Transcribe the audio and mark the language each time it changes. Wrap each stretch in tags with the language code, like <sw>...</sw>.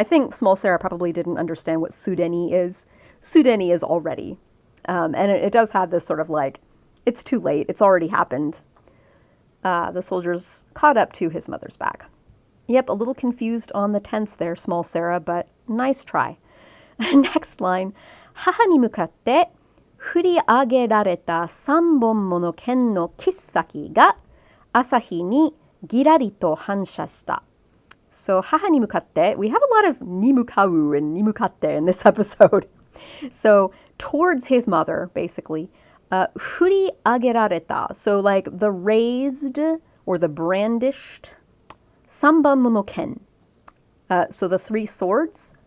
<en>I think small Sarah probably didn't understand what Sudeni is. Sudeni is already. And it does have this sort of like, it's too late, it's already happened. The soldiers caught up to his mother's back. Yep, a little confused on the tense there, small Sarah, but nice try. Next line.</en> <ja>母に向かって振り上げられた3本もの剣の切っ先が朝日にぎらりと反射した。</ja> <en>So,</en> <ja>母に向かって,</ja> <en>we have a lot of に向かう and に向かって in this episode. So, towards his mother, basically.</en> <ja>振り上げられた.</ja> <en>So, like the raised or the brandished.</en> <ja>3本もの剣.</ja> <en>So, the 3 swords.</en>